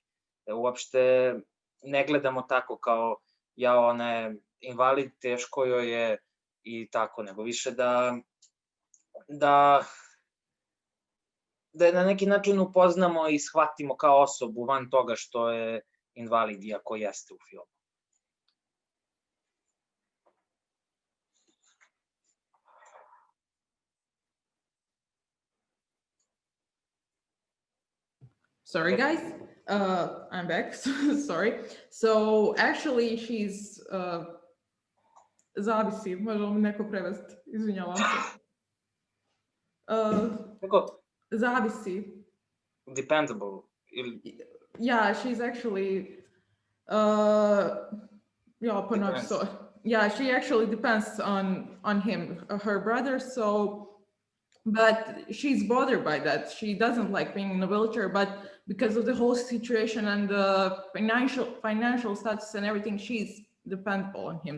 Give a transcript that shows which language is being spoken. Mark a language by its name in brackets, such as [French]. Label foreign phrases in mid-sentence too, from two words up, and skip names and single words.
[Serbian] Da uopšte ne gledamo tako kao ona je invalid, teško joj je i tako, nego više da je na neki način upoznamo i shvatimo kao osobu van toga što je invalid, iako jeste u filmu. [English] Sorry, guys. I'm back. Sorry. So actually, she's zavisi. [Serbian] Može li neko prevesti? Izvinjavam se. Zavisi. [English] Dependable. Yeah, she's actually. Yeah, she actually depends on him, her brother. So. But she's bothered by that. She doesn't like being in a wheelchair, but because of the whole situation and the financial status and everything, she's dependable on him.